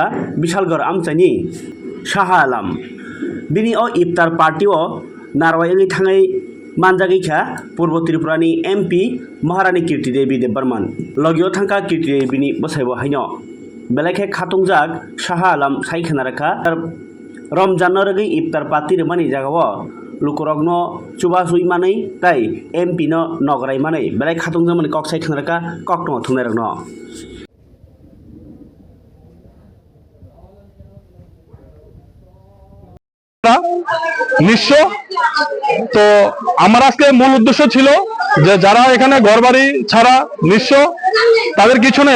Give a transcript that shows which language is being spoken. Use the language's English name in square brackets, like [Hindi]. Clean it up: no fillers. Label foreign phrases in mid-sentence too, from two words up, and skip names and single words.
[Kok Borok] बिशालगर आमचानि शाह आलम बिनि अ इफ्तार पार्टी अ नारवायङै थाङै मानजागैखा पूर्व त्रिपुरानि एमपि महारानी कीर्ति देवी देबबर्मन लगियाव थांखा कीर्ति देवीनि बसाइबो हायनो बेलाखे खातंजाक शाह आलम साइखनारखा रमजान न रगै इफ्तार पार्टी रमानि जागाव लुकुरगनो चुबा सुई मानै ताई एमपि न नगराय मानै बेलाय खातंजा माने कक साइखनारखा कक न थुंनायरगनो [Bangla] নিঃস্ব তো আমার আজকে মূল উদ্দেশ্য ছিল যে যারা এখানে ঘরবাড়ি ছাড়া নিঃস্ব তাদের কিছু নেই।